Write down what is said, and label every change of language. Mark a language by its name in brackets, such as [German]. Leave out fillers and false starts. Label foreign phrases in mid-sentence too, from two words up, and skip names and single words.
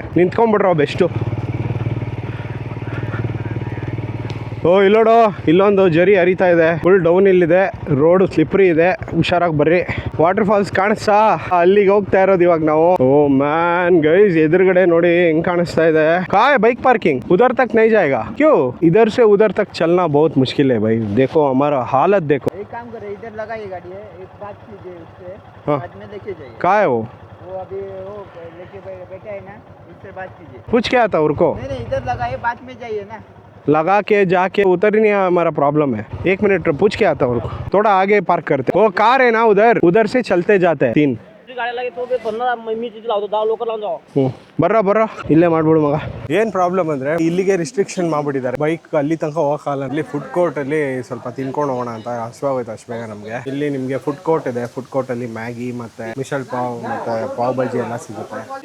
[Kannada] ನಿಂತ್ಕೊಂಡ್ಬಿಟ್ರ ಬೆಸ್ಟು. ಓ ಇಲ್ಲೋಡು, ಇಲ್ಲೊಂದು ಜರಿ ಹರಿತಾ ಇದೆ. [English] full down [Kannada] ಇಲ್ಲಿದೆ, [English] road slippery [Kannada] ಇದೆ, ಹುಷಾರಾಗಿ ಬರ್ರಿ. [English] water falls [Kannada] ಕಾಣಿಸ್ತಾ? ಅಲ್ಲಿಗೆ ಹೋಗ್ತಾ ಇರೋದು ಇವಾಗ ನಾವು. [English] oh man guys, [Kannada] ಎದುರುಗಡೆ ನೋಡಿ ಹೆಂಗ್ ಕಾಣಿಸ್ತಾ ಇದೆ. [English] bike parking [Hindi] उधर तक नहीं जाएगा क्यों? इधर से उधर तक चलना बहुत मुश्किल है भाई. देखो हमारा हालत देखो. एक काम करें, इधर लगाइए गाड़ी है, एक बात कीजिए उससे, हाँ. बाद में लेके जाइए. कहाँ है वो अभी वो लेके बैठा है ना, उससे बात कीजिए. पूछ क्या था उनको? नहीं इधर लगाइए, बाद में जाइए ना. लगा के जाके उतर ही नहीं हमारा प्रॉब्लम है. 1 मिनट पूछ के आता उनको. थोड़ा आगे पार्क करते. वो कार है ना उधर से चलते जाते हैं 3 [Kannada] ಬರ್ರ ಇಲ್ಲೇ ಮಾಡ್ಬಿಡು ಮಗ. ಏನ್ ಪ್ರಾಬ್ಲಮ್ ಅಂದ್ರೆ ಇಲ್ಲಿಗೆ ರಿಸ್ಟ್ರಿಕ್ಷನ್ ಮಾಡ್ಬಿಟ್ಟಿದ್ದಾರೆ. ಬೈಕ್ ಅಲ್ಲಿ ತನಕ ಹೋಗಲ್ಲ. ಅಲ್ಲಿ [English] food court [Kannada] ಅಲ್ಲಿ ಸ್ವಲ್ಪ ತಿನ್ಕೊಂಡು ಹೋಗೋಣ ಅಂತ ಹಸಿವಾಗೋಯ್ತು ಅಷ್ಟು ಬೇಗ ನಮ್ಗೆ. ಇಲ್ಲಿ ನಿಮ್ಗೆ [English] food court [Kannada] ಇದೆ. [English] food court [Kannada] ಅಲ್ಲಿ ಮ್ಯಾಗಿ ಮತ್ತೆ ಮಿಸಲ್ ಪಾವ್ ಮತ್ತೆ ಪಾವ್ ಬಜ್ಜಿ ಎಲ್ಲ ಸಿಗುತ್ತೆ.